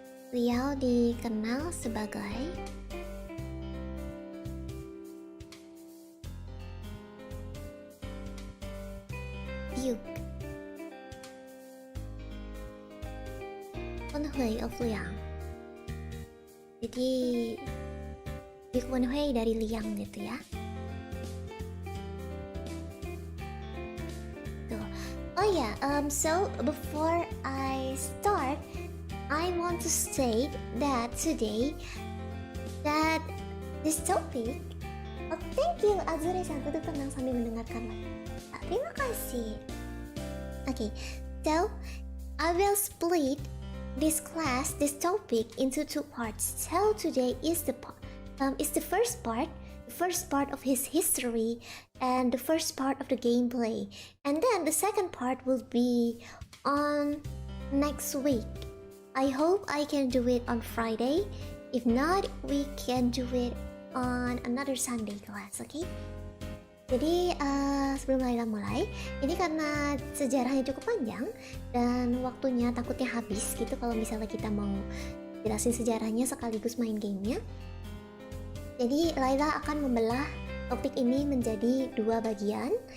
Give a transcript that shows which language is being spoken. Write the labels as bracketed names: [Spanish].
[Indonesian] Beliau dikenal sebagai Duke Wenhui of Liang. Jadi Duke Wenhui dari Liang gitu ya. Tuh. [English] Oh ya, so before I start, I want to state that today that this topic. Oh, thank you [Indonesian] Azure-san, tuh tenang sambil mendengarkan. Terima kasih. [English] Okay, so I will split this class, this topic into two parts. So today is the first part of his history and the first part of the gameplay, and then the second part will be on next week. I hope I can do it on Friday. If not, we can do it on another Sunday class, okay? [Indonesian] Jadi sebelum Layla mulai, ini karena sejarahnya cukup panjang dan waktunya takutnya habis gitu kalau misalnya kita mau jelasin sejarahnya sekaligus main gamenya. Jadi Layla akan membelah topik ini menjadi dua bagian.